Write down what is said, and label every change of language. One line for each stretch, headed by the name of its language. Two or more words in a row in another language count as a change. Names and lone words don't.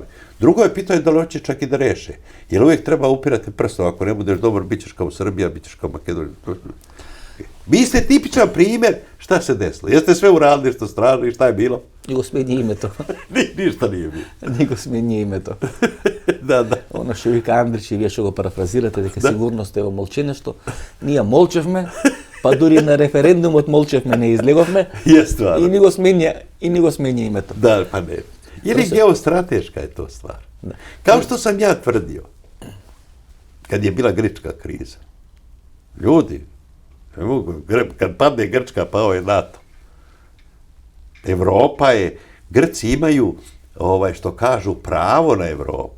Serbian: Drugo je pitanje da li hoće čak i da reše. Jer uvijek treba upirati prstom. Ako ne budeš dobar, bit ćeš kao Srbija, bit ćeš kao Makedonija. Vi ste tipičan primjer šta se desilo. Jeste sve uradili što strašno i šta je bilo? Nego smeni ime to. Ništa nije bilo. Nego smeni ime to. Da.
Macedonian: Она што вика Андриќ и ви ще го парафразирате, дека сигурно сте во молченешто. Ние молчевме, па дури на референдумот молчевме, не излеговме. И ни го сменя името.
Serbian: Da, pa ne. Ili geostrateška je to stvar. Da. Kao što sam ja tvrdio, kad je bila grčka kriza, ljudi, kad padne Grčka, pao je NATO. Evropa je, Grci imaju, što kažu, pravo na Evropu.